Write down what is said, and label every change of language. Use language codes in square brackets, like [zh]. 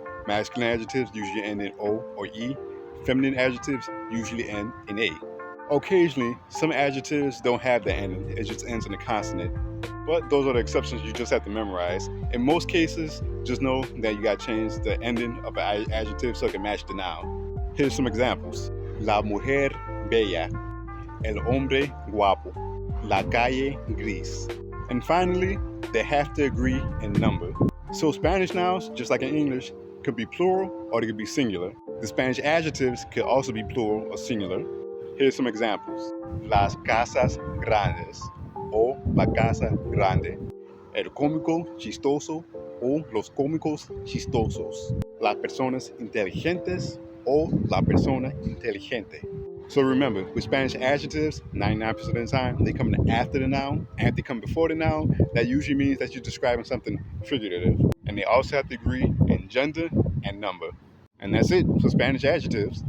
[en] Masculine adjectives usually end in O or E. Feminine adjectives usually end in A. Occasionally, some adjectives don't have the ending, it just ends in a consonant. But those are the exceptions you just have to memorize. In most cases, just know that you got to change the ending of an adjective so it can match the noun. Here's some examples. [es] La mujer bella, el hombre guapo, la calle gris. [en] And finally, they have to agree in number. So Spanish nouns, just like in English, could be plural or they could be singular. The Spanish adjectives could also be plural or singular. Here's some examples. [es] Las casas grandes o la casa grande. El cómico chistoso o los cómicos chistosos. Las personas inteligentes o la persona inteligente. [en] So remember, with Spanish adjectives, 99% of the time, they come after the noun. And if they come before the noun, that usually means that you're describing something figurative. And they also have to agree in gender and number. And that's it for Spanish adjectives.